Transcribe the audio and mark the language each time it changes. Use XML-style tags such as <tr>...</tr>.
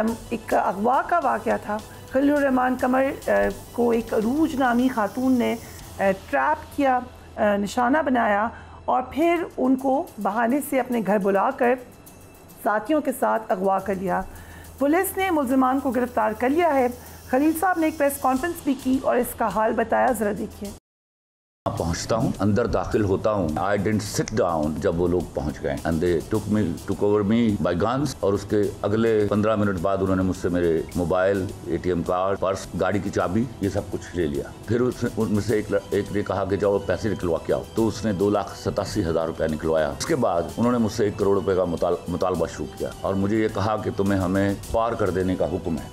<ur>ایک اغوا کا واقعہ تھا. خلیل الرحمان قمر کو ایک عروج نامی خاتون نے ٹریپ کیا، نشانہ بنایا اور پھر ان کو بہانے سے اپنے گھر بلا کر ساتھیوں کے ساتھ اغوا کر لیا. پولیس نے ملزمان کو گرفتار کر لیا ہے. خلیل صاحب نے ایک پریس کانفرنس بھی کی اور اس کا حال بتایا، ذرا دیکھیے. پہنچتا ہوں، اندر داخل ہوتا ہوں.</ur> <en>I didn't sit down</en> <ur>جب وہ لوگ پہنچ گئے</ur> <en>and they took over me by guns.</en> <ur>اور اس کے اگلے 15 منٹ بعد انہوں نے مجھ سے میرے موبائل، ATM کارڈ، پرس، گاڑی کی چابی، یہ سب کچھ لے لیا. پھر ان میں سے ایک نے کہا کہ جاؤ پیسے نکلوا کے آؤ، تو اس نے 2,87,000 روپے نکلوایا. اس کے بعد انہوں نے مجھ سے 1 کروڑ روپے کا مطالبہ شروع کیا اور مجھے یہ کہا کہ تمہیں ہمیں پار کر دینے کا حکم ہے.</ur>